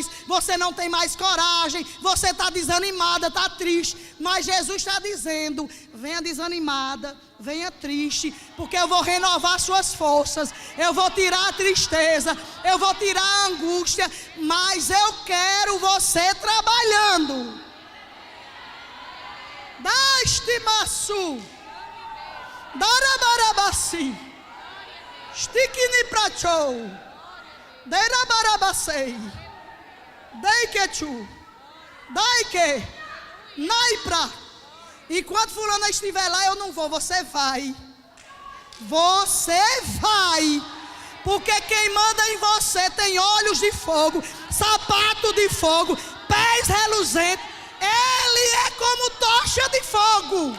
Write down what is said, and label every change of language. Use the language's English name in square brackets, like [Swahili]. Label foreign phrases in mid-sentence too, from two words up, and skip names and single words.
[Portuguese] Você não tem mais coragem. Você está desanimada, está triste. Mas Jesus está dizendo: venha desanimada, venha triste, porque eu vou renovar suas forças. Eu vou tirar a tristeza, eu vou tirar a angústia. Mas eu quero você trabalhando. Dastimaçu, darabarabasi, stikini prachou, derabarabasei, deikechu, daike, naipra. Enquanto fulana estiver lá, eu não vou, você vai. Você vai. Porque quem manda em você tem olhos de fogo, sapato de fogo, pés reluzentes. Ele é como tocha de fogo.